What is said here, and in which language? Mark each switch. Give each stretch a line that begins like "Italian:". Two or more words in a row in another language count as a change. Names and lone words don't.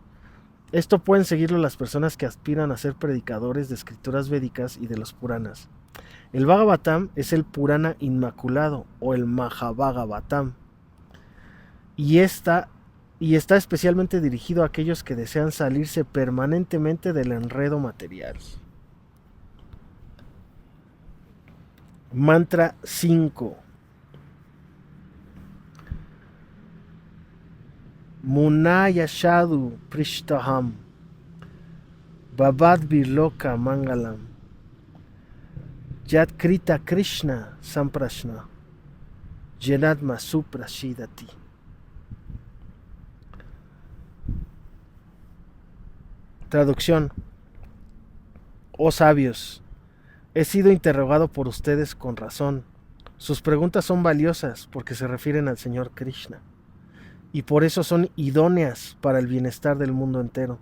Spanish: Esto pueden seguirlo las personas que aspiran a ser predicadores de escrituras védicas y de los Puranas. El Bhagavatam es el Purana inmaculado o el Mahabhagavatam y está especialmente dirigido a aquellos que desean salirse permanentemente del enredo material. Mantra 5.
Sanskrit: Munaya Shadu Prishtaham Babad Birloka Mangalam Yat Krita Krishna Samprashna Jenatma Suprashidati.
Spanish: Traducción. Oh sabios, he sido interrogado por ustedes con razón. Sus preguntas son valiosas porque se refieren al Señor Krishna y por eso son idóneas para el bienestar del mundo entero.